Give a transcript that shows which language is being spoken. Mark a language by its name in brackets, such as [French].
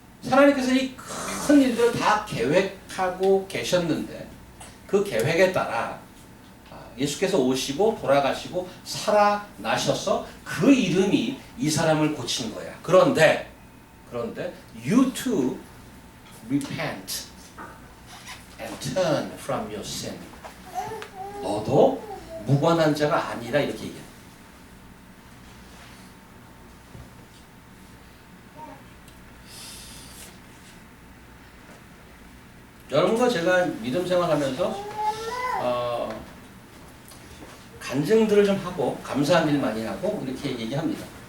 [Korean] 하나님께서 이 큰 일들을 다 계획하고 계셨는데 그 계획에 따라 예수께서 오시고 돌아가시고 살아나셔서 그 이름이 이 사람을 고친 거야. 그런데 [English] you too repent and turn from your sin. [Korean] 너도 무관한 자가 아니라 이렇게 얘기해. 여러분과 제가 믿음 생활하면서 간증들을 좀 하고 감사한 일 많이 하고 이렇게 얘기합니다.